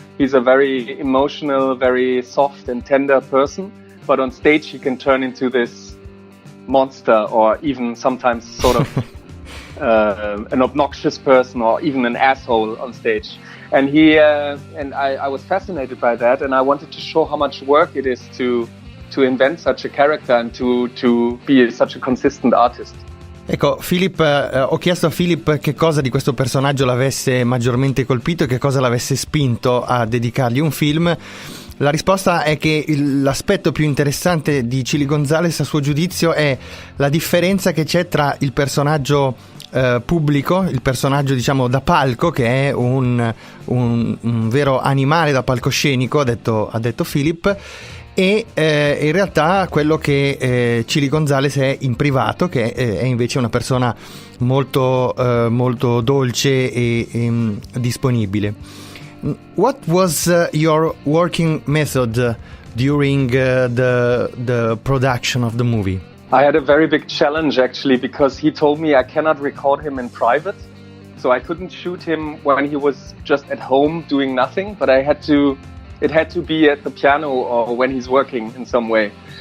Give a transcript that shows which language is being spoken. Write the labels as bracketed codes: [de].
[en] He's a very emotional, very soft and tender person, but on stage he can turn into this monster, or even sometimes sort of an obnoxious person, or even an asshole on stage. And I was fascinated by that, and I wanted to show how much work it is to invent such a character and to be such a consistent artist. [it] Ecco, ho chiesto a Philipp che cosa di questo personaggio l'avesse maggiormente colpito e che cosa l'avesse spinto a dedicargli un film. La risposta è che l'aspetto più interessante di Chili González, a suo giudizio, è la differenza che c'è tra il personaggio pubblico, il personaggio diciamo da palco, che è un vero animale da palcoscenico, ha detto Philipp, e in realtà quello che Chili González è in privato, che è invece una persona molto dolce e disponibile. [en] What was your working method during the production of the movie? I had a very big challenge actually, because he told me I cannot record him in private, so I couldn't shoot him when he was just at home doing nothing, but it had to be at the piano or when he's working in some way.